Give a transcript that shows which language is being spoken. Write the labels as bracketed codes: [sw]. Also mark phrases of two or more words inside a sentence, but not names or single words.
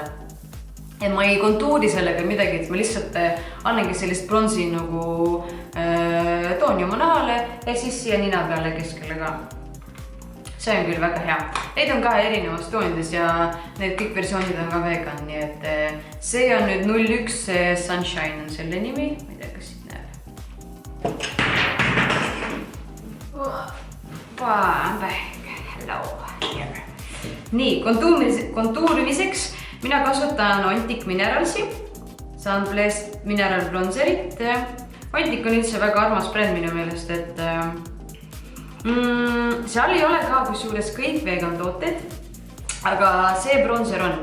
[et] Et ma ei kontuuri sellega midagi, et ma lihtsalt annangi sellist bronsi nagu tooni oma nahale ja siis siia nina peale keskele ka. See on küll väga hea. Neid on ka erinevas toonides ja need kõik versioonid on ka vegan, nii et see on nüüd 01 Sunshine on selle nimi. Ma ei tea, kas siit näeb. [en] I'm back. Hello. Here. [et] Nii, kontuurimiseks mina kasutan Ontic Mineralsi. Sunblast Mineral Bronzerit. Ontic on üldse väga armas bränd minu meelest, et seal ei ole ka kusjuures kõik vegan tooted, aga see bronzer on.